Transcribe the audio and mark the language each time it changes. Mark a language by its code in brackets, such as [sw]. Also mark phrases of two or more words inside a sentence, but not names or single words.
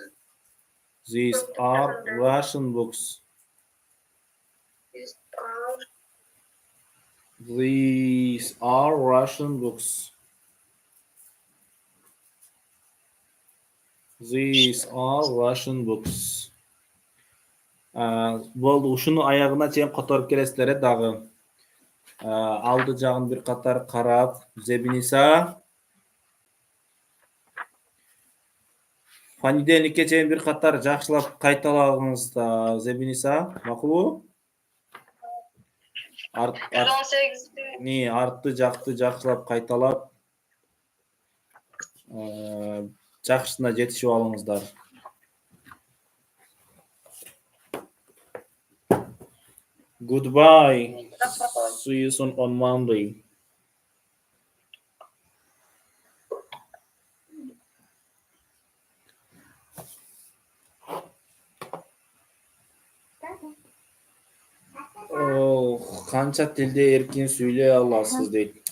[en] These are Russian books. These are Russian books. These are Russian books. [ky] Болду, ушуну аягына чейин которуп келесиздер дагы. Алды жагын бир катар карап, Зебиниса. Понедельникке чейин бир катар жакшылап кайталагыңыз да, Зебиниса. Макулбу? Артты жакты жакшылап кайталап, жакшысына жетишип алыңыздар. [en] Goodbye. See you soon on Monday. [ky] Oh, канча тилде эркин сүйлөй аласыз дейип.